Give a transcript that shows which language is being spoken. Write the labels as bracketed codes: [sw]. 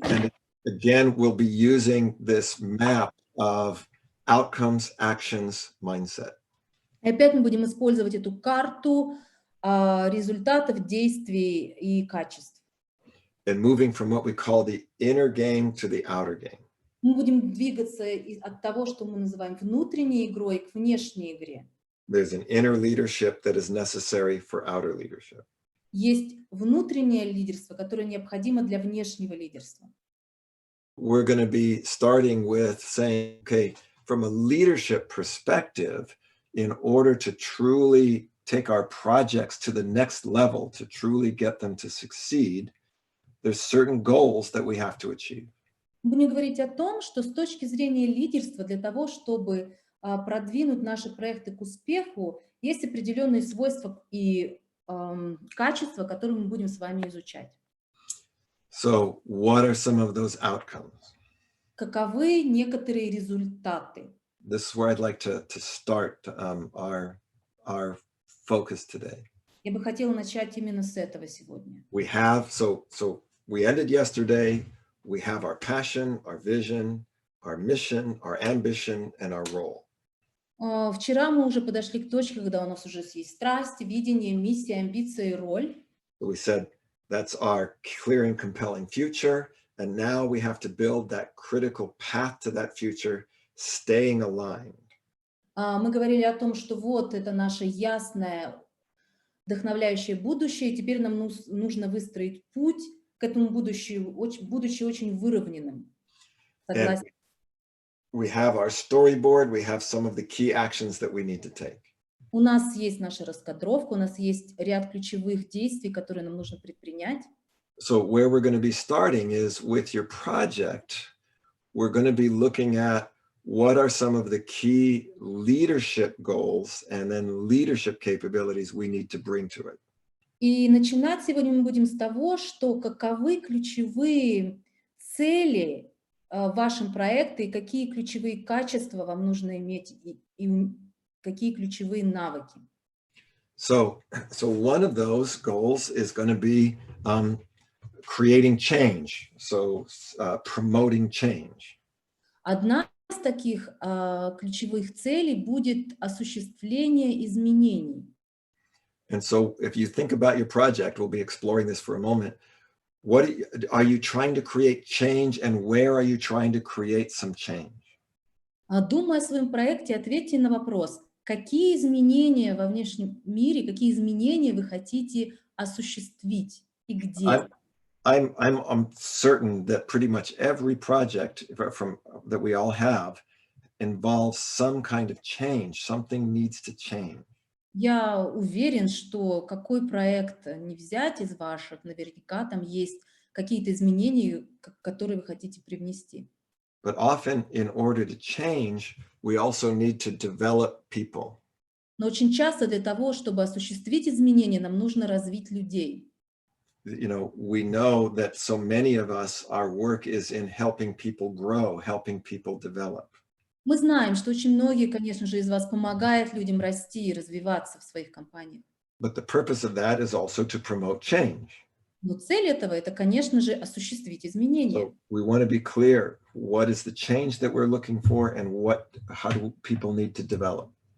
[en] And again, we'll be using this map of outcomes, actions, mindset. [ru] И опять мы будем использовать эту карту результатов, действий и качеств. [en] And moving from what we call the inner game to the outer game. [ru] Мы будем двигаться от того, что мы называем внутренней игрой, к внешней игре. [en] There's an inner leadership that is necessary for outer leadership. [ru] Есть внутреннее лидерство, которое необходимо для внешнего лидерства. [en] We're going to be starting with saying, okay, from a leadership perspective, in order to truly take our projects to the next level, to truly get them to succeed, there's certain goals that we have to achieve. [ru] Мы будем говорить о том, что с точки зрения лидерства, для того, чтобы продвинуть наши проекты к успеху, есть определенные свойства и качества, которые мы будем с вами изучать. [en] So what are some of those outcomes? [ru] Каковы некоторые результаты? [en] This is where I'd like to start our focus today. [ru] Я бы хотела начать именно с этого сегодня. [en] We have, so we ended yesterday, we have our passion, our vision, our mission, our ambition, and our role. [ru] Вчера мы уже подошли к точке, когда у нас уже есть страсть, видение, миссия, амбиция и роль. [en] So we said that's our clear and compelling future, and now we have to build that critical path to that future, staying aligned. [ru] Мы говорили о том, что вот это наше ясное, вдохновляющее будущее, и теперь нам нужно выстроить путь к этому будущему, будучи очень выровненным. Согласен. [en] We have our storyboard, we have some of the key actions that we need to take. [ru] У нас есть наша раскадровка, у нас есть ряд ключевых действий, которые нам нужно предпринять. [en] So where we're going to be starting is with your project, we're going to be looking at what are some of the key leadership goals and then leadership capabilities we need to bring to it. [ru] И начинать сегодня мы будем с того, что каковы ключевые цели в вашем проекте и какие ключевые качества вам нужно иметь и какие ключевые навыки. [en] So one of those goals is going to be creating change, so promoting change. [ru] Одна из таких ключевых целей будет осуществление изменений. [en] And so if you think about your project, we'll be exploring this for a moment. What are you trying to create change, and where are you trying to create some change? [ru] Думая о своем проекте, ответьте на вопрос, какие изменения во внешнем мире, какие изменения вы хотите осуществить и где? [en] I'm certain that pretty much every project that we all have involves some kind of change. Something needs to change. [ru] Я уверен, что какой проект не взять из ваших, наверняка там есть какие-то изменения, которые вы хотите привнести. [en] But often, in order to change, we also need to develop people. [ru] Но очень часто для того, чтобы осуществить изменения, нам нужно развить людей. [en] we know that so many of us, our work is in helping people grow, helping people develop. [ru] Мы знаем, что очень многие, конечно же, из вас помогают людям расти и развиваться в своих компаниях. [en] But the purpose of that is also to promote change. [ru] Но цель этого – это, конечно же, осуществить изменения. [en] So we want to be clear, what is the change that we're looking for and how do people need to develop?